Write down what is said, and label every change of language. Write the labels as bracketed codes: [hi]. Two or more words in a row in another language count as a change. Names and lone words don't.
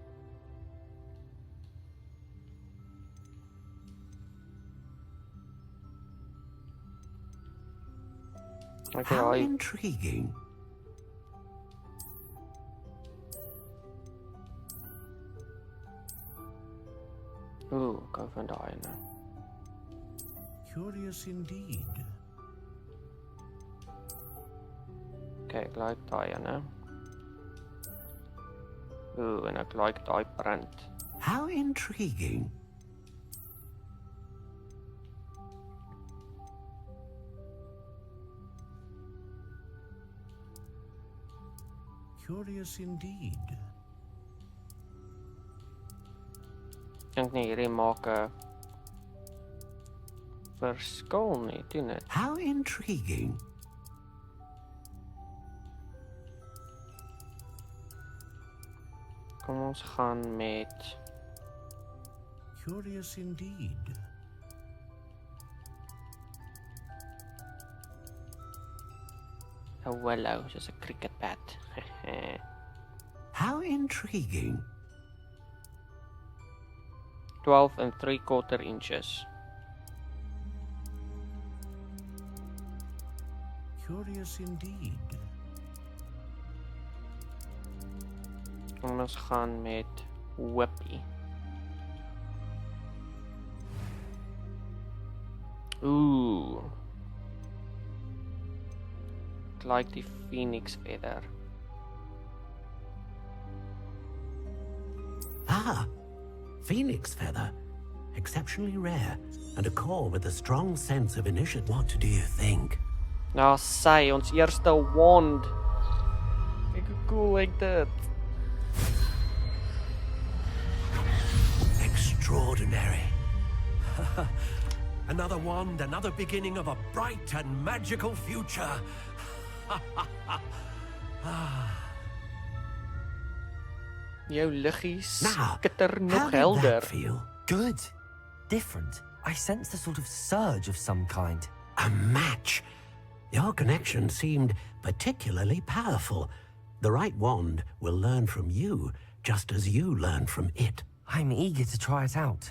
[en] How intriguing. [af] Ooh, go van daai nou. [en] Curious indeed. [af] Okay, ek like daai ene. Ooh, en ek like daai print. [en] How intriguing. Curious indeed. [af] Ek dink nie hierdie maak 'n verskil nie, doen dit? [en] How intriguing. [af] Kom ons gaan met [en] Curious indeed. [af] Hallo, soos 'n cricket bat. [en] How intriguing. 12 3/4 inches. Curious indeed. [af] En ons gaan met Whippy. Ooh. Ek like die [en] phoenix feather. Ah, phoenix feather. Exceptionally rare, and a core with a strong sense of initiative. What do you think? [af] Nou sy, ons eerste wand. Kyk hoe cool ek dit. [en] Extraordinary. Another wand, another beginning of a bright and magical future. [af] Jou liggies [en] Now, [af] skitter nog [en] how did [af] helder. [en] that feel? Good. Different. I sensed a sort of surge of some kind. A match. Your connection seemed particularly powerful. The right wand will learn from you, just as you learn from it. I'm eager to try it out.